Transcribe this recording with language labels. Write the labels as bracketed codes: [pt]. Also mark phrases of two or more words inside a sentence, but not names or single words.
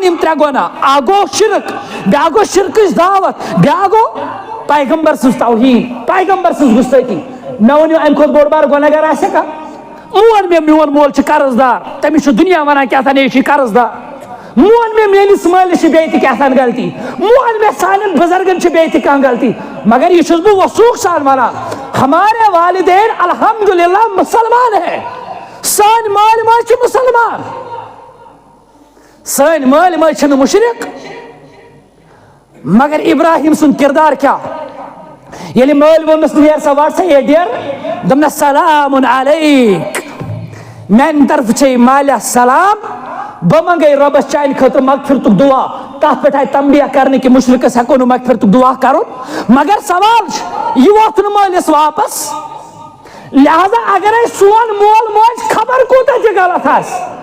[ks] یِم ترٛےٚ گۄناہ اکھ گوٚو شرک بیٛاکھ گوٚو شرکٕچ دعوت بیٛاکھ گوٚو پیغمبر سٕنٛز توہیٖن پیغمبر سٕنٛز گُستٲخی مےٚ ؤنِو اَمہِ کھۄتہٕ بوٚڑ بارٕ گۄناہ گر آسہِ کانٛہہ مون مےٚ میون مول چھُ قرض دار تٔمِس چھُ دُنیا ونان کیٛاہ تھام یہِ چھُے قرض دار مون مےٚ میٲنِس مٲلِس چھِ بیٚیہِ تہِ کیٛاہ تھام غلطی مون مےٚ سانٮ۪ن بُزرگن چھِ بیٚیہِ تہِ کانٛہہ غلطی مگر یہِ چھُس بہٕ وثوق سان ونان [ur] ہمارے والدین الحمدللہ مسلمان ہے [ks] سٲنۍ مٲلۍ ماجہِ چھِ مُسلمان سٲنۍ مٲلۍ ماجہِ چھِنہٕ مُشرک مگر ابراہیم سُنٛد کردار کیٛاہ ییٚلہِ مٲلۍ ووٚننس نیرِ سا وٹ سا ہے ڈیر دوٚپنس سلام علیک میانہِ طرفہٕ چھے مالیا سلام بہٕ منگے رۄبس چانہِ خٲطرٕ مغفرتُک دعا تتھ پٮ۪ٹھ آیہِ تنبیہ کرنہٕ کہِ مُشرکس ہٮ۪کو نہٕ مغفرتُک دعا کرُن مگر سوال چھُ یہِ ووٚتھ نہٕ مٲلِس واپس لہذا اگرے سون مول موج خبر کوٗتاہ تہِ غلط آسہِ